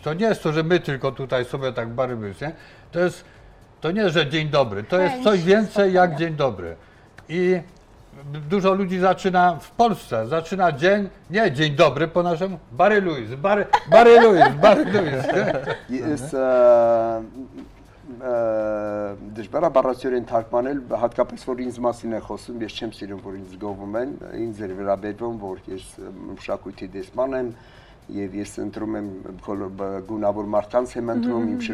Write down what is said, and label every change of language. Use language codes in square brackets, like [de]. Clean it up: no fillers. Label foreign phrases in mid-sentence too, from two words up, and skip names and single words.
[pl] To nie jest to, że my tylko tutaj sobie tak [hy] Բարի լույս, [pl] nie? To nie, że dzień dobry, to jest coś więcej jak dzień dobry. I dużo ludzi zaczyna w Polsce, zaczyna dzień, nie dzień dobry po naszemu, [hy] Բարի լույս, Բարի լույս. Ես դժվար է բառացիորեն թարգմանել, հատկապես որ ինձ մասին է խոսում, ես չեմ սիրում, որ ինձ գովում են, ինձ էր վերաբերվում, որ ես մշակույթի դեսպան եմ եւ ես ընտրում եմ գունավոր մարդկանց եմ ընտրում, իմ